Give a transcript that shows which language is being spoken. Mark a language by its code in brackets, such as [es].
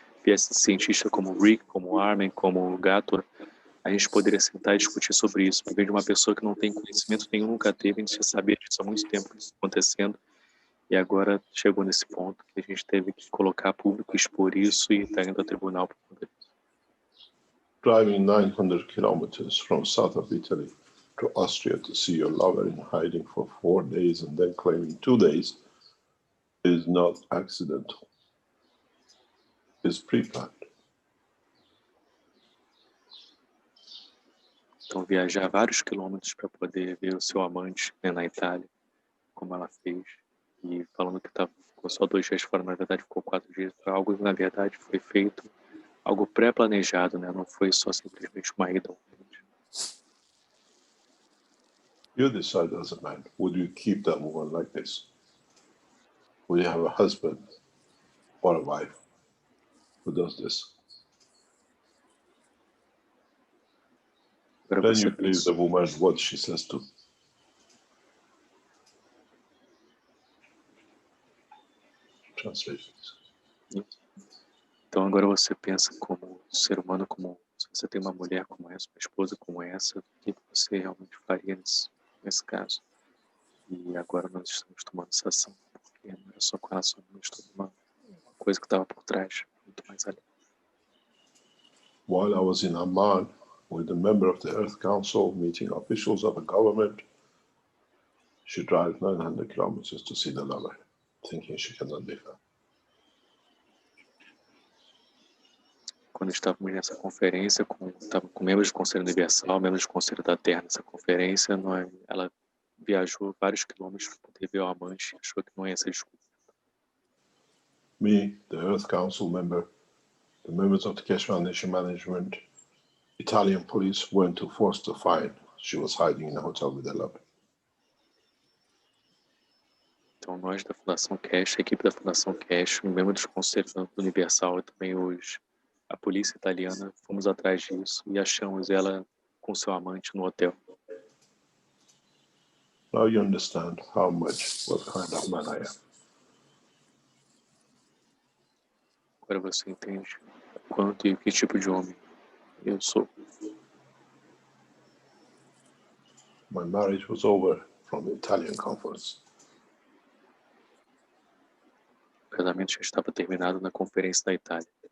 [pt] Viesse cientistas como Rick, como Armin, como Gator, a gente poderia sentar e discutir sobre isso. Em vez de uma pessoa que não tem conhecimento nenhum, nunca teve, a gente já sabia disso há muito tempo que isso está acontecendo. E agora chegou nesse ponto que a gente teve que colocar a público, expor isso e está indo ao tribunal por conta disso. [en] Driving 900 kilometers from south of Italy to Austria to see your lover in hiding for 4 days and then claiming 2 days is not accidental. It's pre-planned. [pt] Então Então, viajar vários quilômetros para poder ver o seu amante, né, na Itália, como ela fez, e falando que ficou só 2 dias fora, na verdade ficou 4 dias, foi algo que na verdade foi feito, algo pré-planejado, né? Não foi só simplesmente uma ida ao amante. [en] You decide as a man, would you keep that woman like this? Would you have a husband or a wife who does this? [pt] Agora [en] Then [pt] você [en] you believe [pt] pensa, [en] the woman what she says to. Translation. [pt] então agora você pensa como ser humano, como se você tem uma mulher como essa, uma esposa como essa, o que você realmente faria nesse caso? E agora nós estamos tomando essa ação, porque não era só com relação a nós, toda uma coisa que estava por trás, muito mais além. [en] While I was in Amman with a member of the Earth Council meeting officials of the government, she drives 900 kilometers to see the lover, thinking she cannot be found. [pt] Quando estávamos nessa conferência, estava com membros do Conselho Universal, membros do Conselho da Terra nessa conferência, ela viajou vários quilômetros para poder ver o amante, achou que não ia ser desculpa. [en] Me, the Earth Council member, the members of the Keshe Foundation management, Italian police went to force to find. She was hiding in a hotel with her lover. [pt] Então nós da Fundação Keshe, a equipe da Fundação Keshe, membros do Conselho Universal e também a polícia italiana, fomos atrás disso e achamos ela com seu amante no hotel. [en] Now you understand how much, what kind of man I am. [pt] Agora você entende quanto e que tipo de homem eu sou. [en] My marriage was over from the Italian conference. [pt] O casamento já estava terminado na conferência da Itália.